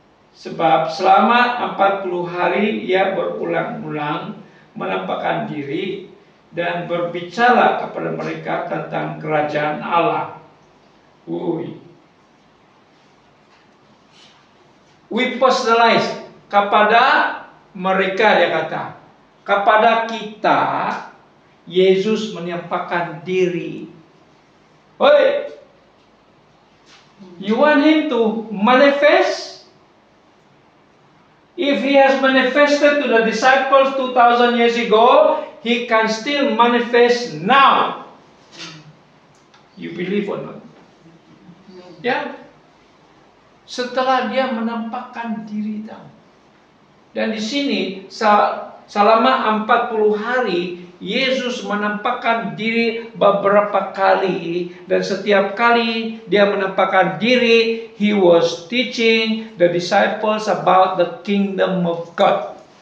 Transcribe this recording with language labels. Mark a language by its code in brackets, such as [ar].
[ms] Sebab selama 40 hari ia berulang-ulang menampakkan diri dan berbicara kepada mereka tentang kerajaan Allah. [en] We personalize [ms] kepada mereka, dia kata. Kepada kita Yesus menyampaikan diri. [en] Oi, you want him to manifest? If he has manifested to the disciples 2,000 years ago, he can still manifest now. You believe or not? Ya. [ms] Setelah dia menampakkan diri tahu. Dan di sini selama 40 hari Yesus menampakkan diri beberapa kali, dan setiap kali dia menampakkan diri, [en] he was teaching the disciples about the kingdom of God.